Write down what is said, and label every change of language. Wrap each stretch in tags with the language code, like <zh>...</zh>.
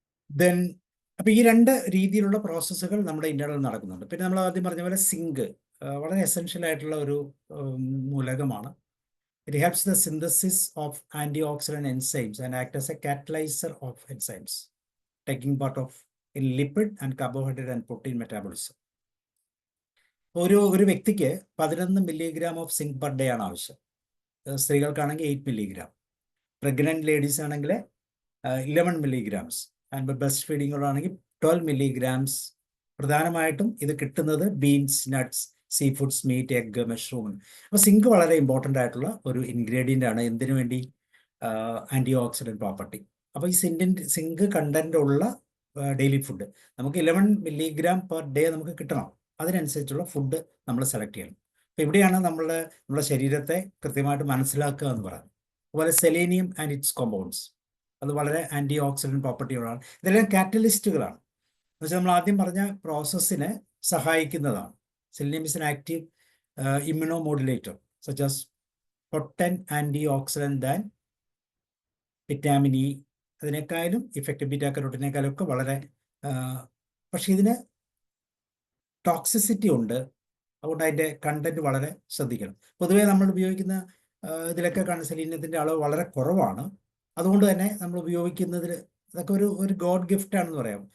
<ml>Then അപ്പോൾ ഈ രണ്ട് രീതിയിലുള്ള പ്രോസസ്സുകൾ നമ്മുടെ ഇന്റേണൽ നടക്കുന്നുണ്ട്. പിന്നെ നമ്മൾ ആദ്യം പറഞ്ഞ പോലെ സിങ്ക് വളരെ എസെൻഷ്യൽ ആയിട്ടുള്ള ഒരു മൂലകമാണ്.</ml> <en>It helps the synthesis of antioxidant enzymes and act as a catalyzer of enzymes, taking part of in lipid and carbohydrate and protein metabolism.</en> <ml>ഒരു വ്യക്തിക്ക് 11 milligram of zinc per day ആണ് ആവശ്യം. സ്ത്രീകൾക്കാണെങ്കിൽ 8 milligram, pregnant ladies ആണെങ്കിൽ 11 milligrams, and breast ഫീഡിങ്ങുകളാണെങ്കിൽ 12 milligrams. പ്രധാനമായിട്ടും ഇത് കിട്ടുന്നത് beans, nuts, sea foods, meet, egg, mushroom. അപ്പോൾ zinc വളരെ ഇമ്പോർട്ടൻ്റ് ആയിട്ടുള്ള ഒരു ഇൻഗ്രീഡിയൻ്റ് ആണ്. എന്തിനു വേണ്ടി? Anti oxidant property. അപ്പോൾ ഈ സിങ്ക് കണ്ടന്റ് ഉള്ള ഡെയിലി ഫുഡ് നമുക്ക് 11 milligram പെർ ഡേ നമുക്ക് കിട്ടണം. അതിനനുസരിച്ചുള്ള ഫുഡ് നമ്മൾ സെലക്ട് ചെയ്യണം. അപ്പോൾ ഇവിടെയാണ് നമ്മുടെ ശരീരത്തെ കൃത്യമായിട്ട് മനസ്സിലാക്കുക എന്ന് പറയുന്നത്. അതുപോലെ സെലേനിയം</ml> <en>and its compounds,</en> <ml>അത് വളരെ ആൻറ്റി ഓക്സിഡൻറ്റ് പ്രോപ്പർട്ടികളാണ്. ഇതെല്ലാം കാറ്റലിസ്റ്റുകളാണ്. എന്നുവെച്ചാൽ നമ്മൾ ആദ്യം പറഞ്ഞ പ്രോസസ്സിനെ സഹായിക്കുന്നതാണ്.</ml> <en>Selenium is an active immunomodulator, such as potent antioxidant than vitamin E.</en> <ml>അതിനേക്കാളും ഇഫക്റ്റീവ് ബീറ്റാ കരോട്ടിനേക്കാളും ഒക്കെ വളരെ, പക്ഷേ ഇതിന് ടോക്സിസിറ്റി ഉണ്ട്. അതുകൊണ്ട് അതിൻ്റെ കണ്ടന്റ് വളരെ ശ്രദ്ധിക്കണം. പൊതുവേ നമ്മൾ ഉപയോഗിക്കുന്ന ഇതിലൊക്കെ സെലീനിയത്തിൻ്റെ അളവ് വളരെ കുറവാണ്. അതുകൊണ്ട് തന്നെ നമ്മൾ ഉപയോഗിക്കുന്നതിൽ അതൊക്കെ ഒരു ഗോഡ് ഗിഫ്റ്റ് ആണെന്ന് പറയാം.</ml>